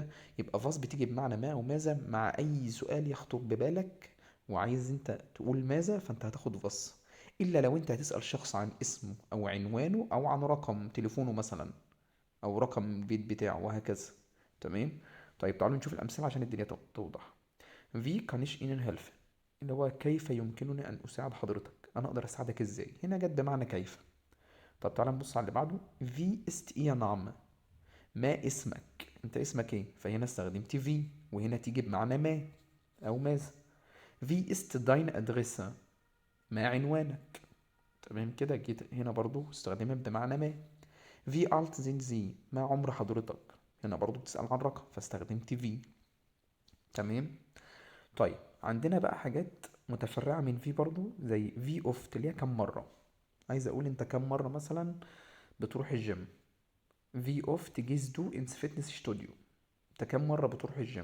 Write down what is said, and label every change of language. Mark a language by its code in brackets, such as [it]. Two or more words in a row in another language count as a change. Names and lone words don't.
[ar] يبقى فاس بتيجي بمعنى ما او ماذا مع اي سؤال يخطر ببالك وعايز انت تقول ماذا، فانت هتاخد فاس. الا لو انت هتسأل شخص عن اسمه او عنوانه او عن رقم تليفونه مثلا، او رقم البيت بتاعه وهكذا. تمام. طيب تعالوا نشوف الامثله عشان الدنيا توضح. [de] في kann ich Ihnen helfen، [ar] اللي هو كيف يمكنني ان اساعد حضرتك، انا اقدر اساعدك ازاي. هنا جت بمعنى كيف. طب تعالى نبص على اللي بعده. [de] في ist Ihr Name، [ar] ما اسمك، انت اسمك ايه، فهنا استخدمت في وهنا تيجي بمعنى ما او ماذا. [de] في ist deine Adresse، [ar] ما عنوانك. تمام كده، جيت هنا برضو استخدمت بمعنى ما. [de] في alt sind Sie، [ar] ما عمر حضرتك، هنا برضو بتسأل عن رقم فاستخدمت في. تمام. طيب، عندنا بقى حاجات متفرعة من في برضو زي [de] wie oft [ar] اللي هي كم مرة. عايز اقول انت كم مرة مثلا بتروح الجيم. [de] Wie oft gehst du ins Fitness Studio, [ar] انت كم مرة بتروح الجيم.